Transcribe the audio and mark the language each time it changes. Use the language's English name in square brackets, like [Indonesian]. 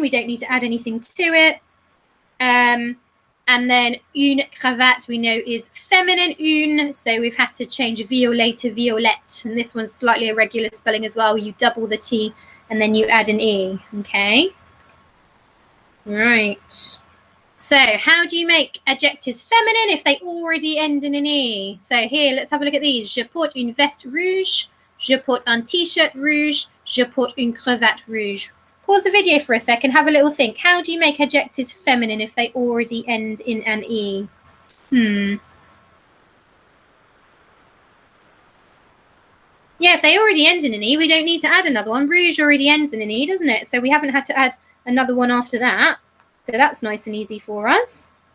[English] We don't need to add anything to it. And then une cravate we know is feminine, une, so we've had to change violet to violette. And this one's slightly irregular spelling as well. You double the T and then you add an E, okay? Right. So how do you make adjectives feminine if they already end in an E? So here, let's have a look at these. [French] Je porte une veste rouge. Je porte un t-shirt rouge. Je porte une cravate rouge. [English] Pause the video for a second, have a little think. How do you make adjectives feminine if they already end in an E? Yeah, if they already end in an E, we don't need to add another one. Rouge already ends in an E, doesn't it? So we haven't had to add another one after that. So that's nice and easy for us.